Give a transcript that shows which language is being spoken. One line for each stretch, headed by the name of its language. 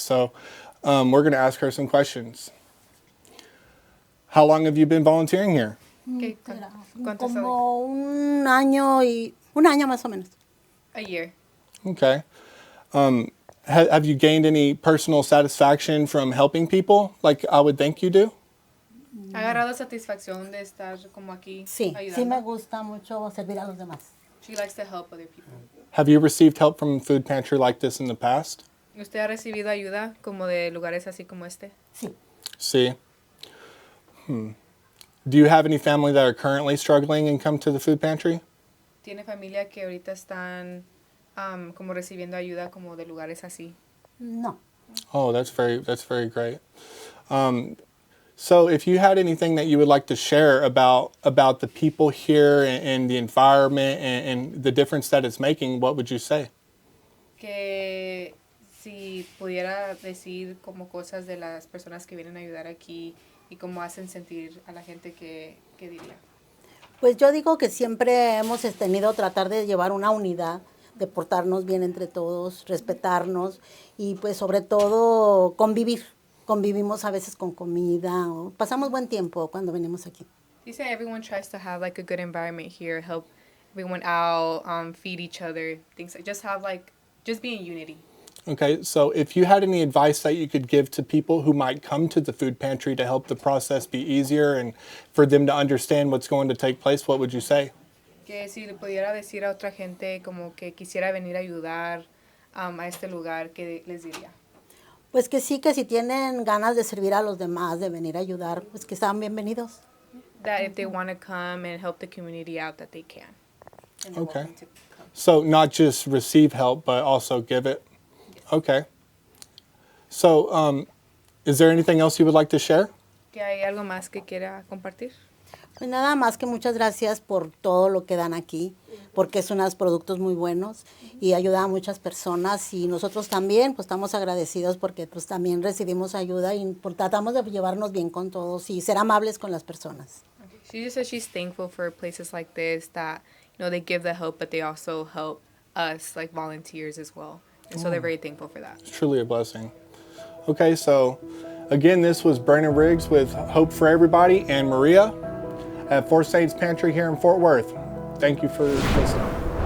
English: So we're going to ask her some questions. How long have you been volunteering here?
Spanish: ¿Cuántos son? Como un año más o menos.
English: A year. Okay. Have you gained any personal satisfaction from helping people like I would think you do?
Spanish: ¿Ha agarrado satisfacción de estar como aquí Sí, ayudando? sí me gusta mucho servir a los demás.
English: She likes to help other people. Have you received help from a food pantry like this in the past?
Spanish: ¿Usted ha recibido ayuda como de lugares así como este? Sí.
English: See. Do you have any family that are currently struggling and come to the food pantry?
Spanish: ¿Tiene familia que ahorita están como recibiendo ayuda como de lugares así? No.
English: Oh, that's very great. So if you had anything that you would like to share about the people here and the environment and the difference that it's making, what would you say?
Spanish: Que si pudiera decir como cosas de las personas que vienen a ayudar aquí y cómo hacen sentir a la gente, ¿qué diría? Pues yo digo que siempre hemos tenido tratar de llevar una unidad, de portarnos bien entre todos, respetarnos y pues sobre todo convivir. Convivimos a veces con comida, o pasamos buen tiempo cuando venimos aquí. Dice
English: everyone tries to have like a good environment here, help everyone out, feed each other, things like just be in unity. Okay, so if you had any advice that you could give to people who might come to the food pantry to help the process be easier and for them to understand what's going to take place, what would you say?
Spanish: Que si le pudiera decir a otra gente como que quisiera venir a ayudar a este lugar, ¿qué les diría? Pues que sí, que si tienen ganas de servir a los demás, de venir a ayudar, pues que están bienvenidos.
English: That if they want to come and help the community out, that they can. And they're Okay. welcome to come. So not just receive help, but also give it? Okay. So is there anything else you would like to share?
Spanish: ¿Que hay algo más que quiera compartir? Pues nada más que muchas gracias por todo lo que dan aquí, porque son unos productos muy buenos y ayuda a muchas personas y nosotros también pues estamos agradecidos porque pues también recibimos ayuda y pues, tratamos de llevarnos bien con todos y ser amables con las personas.
English: She just says she's thankful for places like this that, you know, they give the help, but they also help us, like volunteers as well. And so they're very thankful for that. It's truly a blessing. Okay, so again, this was Brandon Riggs with Hope for Everybody and Maria at 4Saints Pantry here in Fort Worth. Thank you for listening.